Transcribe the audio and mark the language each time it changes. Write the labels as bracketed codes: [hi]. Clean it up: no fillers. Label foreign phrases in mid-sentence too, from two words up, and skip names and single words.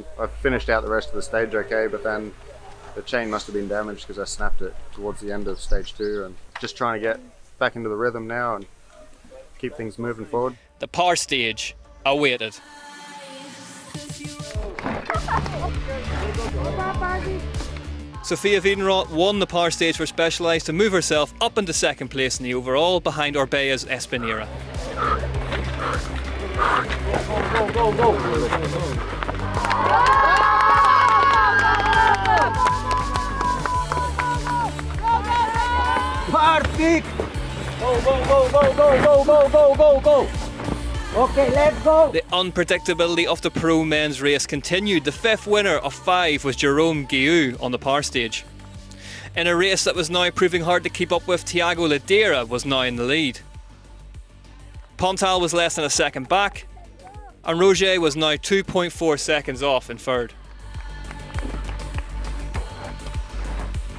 [en] I've finished out the rest of the stage okay, but then the chain must have been damaged because I snapped it towards the end of stage 2, and just trying to get back into the rhythm now and keep things moving forward. The power stage awaited. Sophia Wiedenroth won the power stage for Specialized to move herself up into second place in the overall behind Orbea's Espinera. Go, go, go! Perfect! Go, go, go, go, go, go, go, go, go! Okay, let's go! The unpredictability of the pro men's race continued. The 5th winner of 5 was Jerome Guillou on the power stage. In a race that was now proving hard to keep up with, Tiago Ladera was now in the lead. Pontal was less than a second back, and Roget was now 2.4 seconds off in third.